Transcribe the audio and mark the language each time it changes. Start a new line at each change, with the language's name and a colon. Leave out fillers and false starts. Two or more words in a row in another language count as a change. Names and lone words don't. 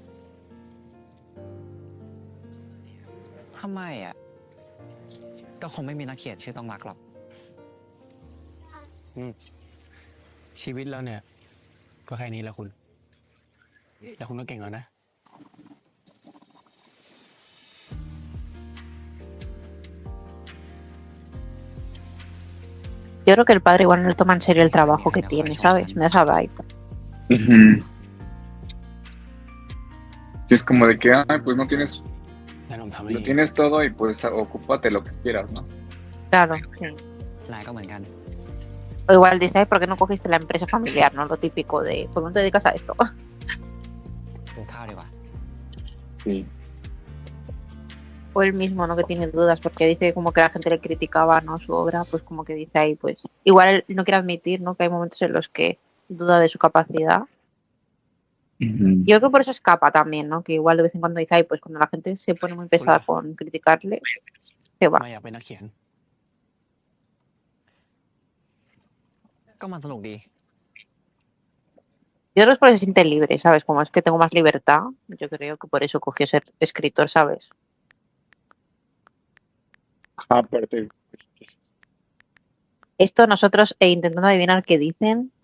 Thai: ทำไมอ่ะ ก็คงไม่มีนักเขียนชื่อต้องรักหรอก ำชีวิตแล้วเนี่ย ก็แค่นี้แหละคุณ แล้วคุณก็เก่งแล้วนะ
Spanish: Yo creo que el padre igual no le toma en serio el trabajo que tiene, ¿sabes? Me da esa vibe. Ujú. Sí, es como de que, ay, pues no tienes,
Thai: งั้นผมทำให้
Spanish: lo tienes todo y pues ocúpate lo que quieras, ¿no? Claro, sí.
Thai: นายก็เหมือนกัน
Spanish: O igual dice, ay, ¿por qué no cogiste la empresa familiar, no? Lo típico de, ¿por qué no te dedicas a esto?
Thai: กินข้าวดีกว่า
Spanish: Sí. O él mismo, ¿no? Que tiene dudas porque dice como que la gente le criticaba, ¿no? Su obra, pues como que dice ahí, pues igual él no quiere admitir, ¿no? Que hay momentos en los que duda de su capacidad. Ujú. Yo creo que por eso escapa también, ¿no? Que igual de vez en cuando dice, ay, pues cuando la gente se pone muy pesada Hola. con criticarle, se va.
Thai: ไม่อยากเป็นนักเขียน ก็มันสนุกดี
Spanish: Yo creo que es porque se siente libre, ¿sabes? Como es que tengo más libertad, yo creo que por eso cogió ser escritor, ¿sabes? Aparte, Esto nosotros intentando adivinar qué dicen.